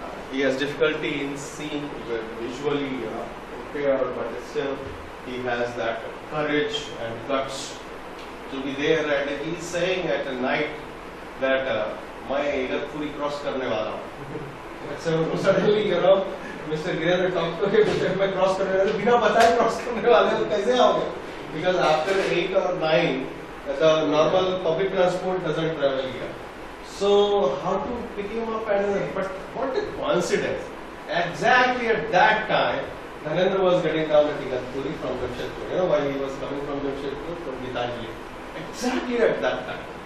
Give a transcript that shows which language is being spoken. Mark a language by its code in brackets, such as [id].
[en] He has difficulty in seeing visually impaired, but still he has that courage and guts to be there, and he is saying at night that [hi] मैं Igatpuri cross करने वाला हूँ। [en] So suddenly Mr. [hi] Gireन्द्र [en] talked to him, [hi] मैं cross करने वाला, बिना बताए cross करने वाले हो कैसे आओगे? [en] Because after 8 or 9 the normal public transport doesn't travel here. So how to pick him up? And but what a coincidence! Exactly at that time, Dhanendra was getting down at Igatpuri from Jamshedpur. While he was coming from Jamshedpur from Gitanjali. Exactly at that time.